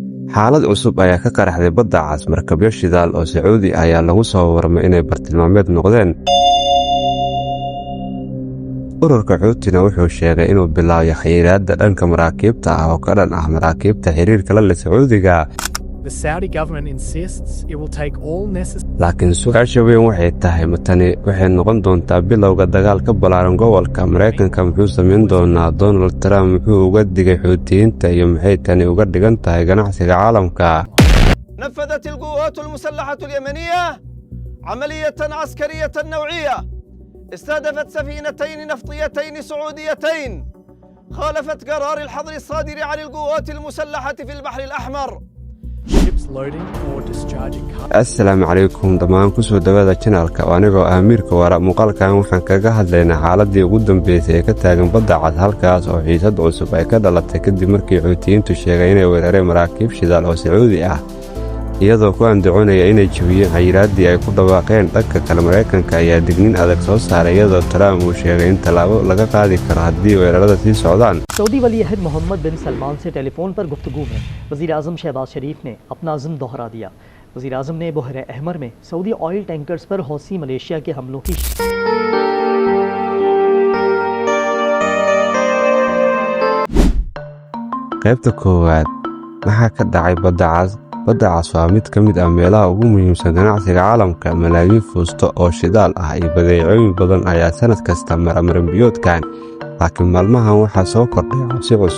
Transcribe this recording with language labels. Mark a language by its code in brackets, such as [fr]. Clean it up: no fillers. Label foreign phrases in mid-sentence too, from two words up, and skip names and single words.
[so] xaalad cusub ayaa ka qaraxday badda cas markabyo shidaal oo Sacuudi ayaa lagu soo warmay inay bartilmaameed noqdeen. ururka Xuutina wuxuu sheegay inuu bilaabay xayiraadda dhanka maraakiibta ah oo ka dhan ah maraakiibta xiriirka la leh Sacuudiga. [en] The Saudi government insists it will take all necessary. [so] laakiin su'aasha weyn waxay tahay matani waxay noqon doontaa bilowga dagaal ka ballaaran gobolka. Mareykanka muxuu samayn doonaa? Donald Trump muxuu uga digay Xuutiyiinta iyo maxay tani uga dhigan tahay ganacsiga caalamka? [ar] نفذت القوات المسلحة اليمنية عملية عسكرية نوعية استهدفت سفينتين نفطيتين سعوديتين خالفت قرار الحظر الصادر عن القوات المسلحة في البحر الأحمر. [en] Ships loading or discharging cargo. [ar] السلام عليكم [so] dhammaan ku soo dhawaada channelka. Anigoo Amiirka Wara muuqaalkan waxaan kaga hadlaynaa xaaladii ugu dambeysay ee ka taagan badda cad, halkaas oo xiisad cusub ay ka dhalatay kadib markii Xuutiyiintu sheegay inay weerareen maraakiib shidaal oo Sacuudi ah, iyadoo ku andacoonaya inay jabiyeen xayiraaddii ay ku dhawaaqeen. dhanka kale Mareykanka ayaa digniin adag soo saaray iyadoo Trump uu sheegay in tallaabo laga qaadi karo haddii weerarada sii socdaan. [ur] سعودی ولی عہد محمد بن سلمان سے ٹیلیفون پر گفتگو میں وزیر اعظم شہباز شریف نے اپنا عزم دہرا دیا. وزیر اعظم نے بحر احمر میں سعودی [en] oil tankers [ur] پر حوثی ملیشیا کے حملوں کی [so] qaybta koowaad maxaa ka dhacay badda cas? badda cas waa mid ka mid ah meelaha ugu muhiimsan ganacsiga caalamka. malaayiin fuusto oo shidaal ah iyo badeecooyin badan ayaa sanad kasta mara maranbiyoodkan, laakiin maalmahan waxaa soo kordhay cabsi cusub.